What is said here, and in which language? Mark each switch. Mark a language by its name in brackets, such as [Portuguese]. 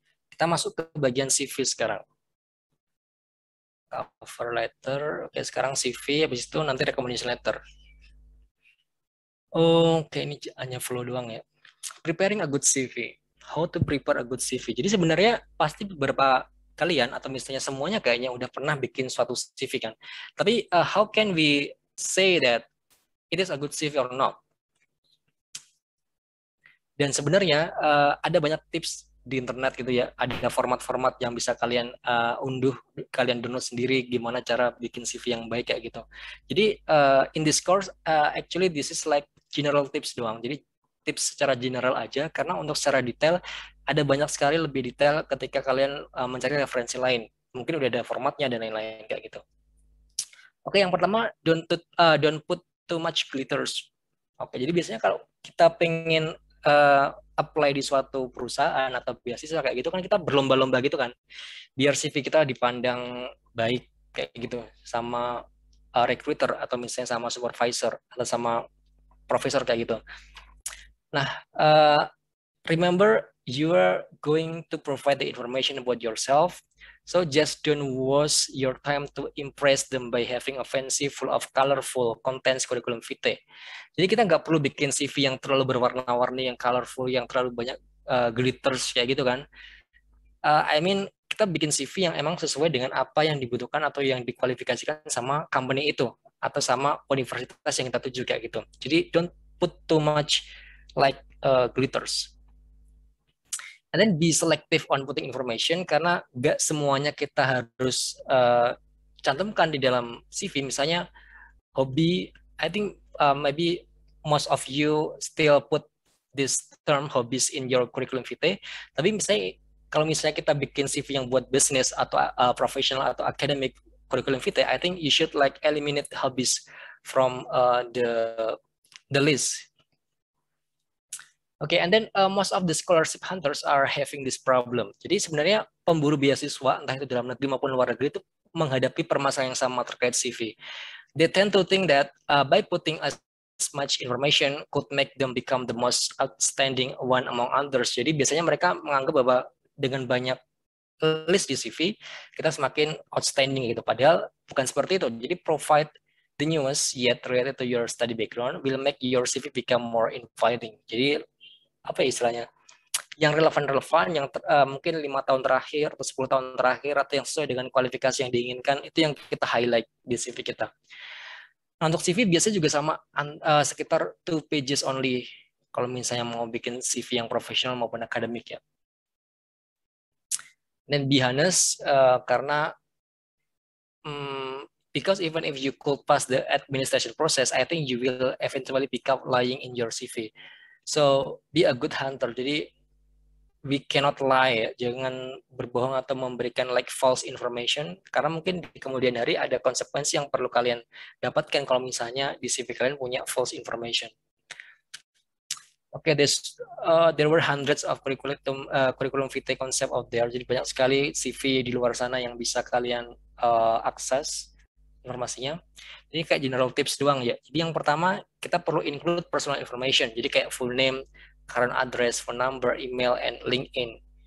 [Indonesian] Kita masuk ke bagian CV sekarang. Cover letter. Oke, sekarang CV, habis itu nanti recommendation letter. Oke, ini hanya flow doang ya. [English] Preparing a good CV. [Indonesian] How to prepare a good CV. Jadi sebenarnya pasti beberapa kalian atau misalnya semuanya kayaknya udah pernah bikin suatu CV kan. Tapi [English] how can we say that it is a good CV or not? [Indonesian] Dan sebenarnya ada banyak tips di internet gitu ya. Ada format-format yang bisa kalian unduh, kalian download sendiri gimana cara bikin CV yang baik kayak gitu. Jadi [English] in this course actually this is like general tips [Indonesian] doang. Jadi tips secara general aja karena untuk secara detail ada banyak sekali lebih detail ketika kalian mencari referensi lain. Mungkin udah ada formatnya dan lain-lain kayak gitu. [English] Oke, [Indonesian] yang pertama [English] don't put too much glitters. [Indonesian] Oke, jadi biasanya kalau kita pengen apply di suatu perusahaan atau beasiswa kayak gitu kan kita berlomba-lomba gitu kan, biar CV kita dipandang baik kayak gitu sama recruiter atau misalnya sama supervisor atau sama profesor kayak gitu. [English] Nah, remember you are going to provide the information about yourself. So just don't waste your time to impress them by having a fancy full of colorful contents curriculum vitae. [Indonesian] Jadi kita nggak perlu bikin CV yang terlalu berwarna-warni, yang colorful, yang terlalu banyak glitters kayak gitu kan. [English] I mean [Indonesian] kita bikin CV yang emang sesuai dengan apa yang dibutuhkan atau yang dikualifikasikan sama company itu atau sama universitas yang kita tuju kayak gitu. Jadi [English] don't put too much like glitters. And then be selective on putting information [Indonesian] karena gak semuanya kita harus cantumkan di dalam CV. Misalnya hobi, [English] I think maybe most of you still put this term hobbies in your curriculum vitae. [Indonesian] Tapi misalnya kalau misalnya kita bikin CV yang buat [English] business atau professional atau academic curriculum vitae, I think you should like eliminate hobbies from the list. Oke, and then most of the scholarship hunters are having this problem. [Indonesian] Jadi sebenarnya pemburu beasiswa, entah itu dalam negeri maupun luar negeri, itu menghadapi permasalahan yang sama terkait CV. [English] They tend to think that by putting as much information could make them become the most outstanding one among others. [Indonesian] Jadi biasanya mereka menganggap bahwa dengan banyak list di CV, kita semakin outstanding gitu. Padahal bukan seperti itu. Jadi [English] provide the newest yet related to your study background will make your CV become more inviting. [Indonesian] Jadi apa ya istilahnya, yang relevan-relevan, yang mungkin 5 tahun terakhir atau 10 tahun terakhir atau yang sesuai dengan kualifikasi yang diinginkan, itu yang kita highlight di CV kita. Nah, untuk CV biasanya juga sama, sekitar 2 pages only kalau misalnya mau bikin CV yang profesional maupun akademik ya. Dan [English] be honest, [Indonesian] karena [English] because even if you could pass the administration process, I think you will eventually become lying in your CV. So be a good hunter. [Indonesian] Jadi [English] we cannot lie, [Indonesian] jangan berbohong atau memberikan like false information karena mungkin di kemudian hari ada konsekuensi yang perlu kalian dapatkan kalau misalnya di CV kalian punya false information. [English] Oke, there were hundreds of curriculum vitae concept out there. [Indonesian] Jadi banyak sekali CV di luar sana yang bisa kalian akses informasinya. Jadi kayak general tips doang ya. Jadi yang pertama kita perlu include personal information. Jadi kayak [English] full name, current address, phone number, email, and LinkedIn.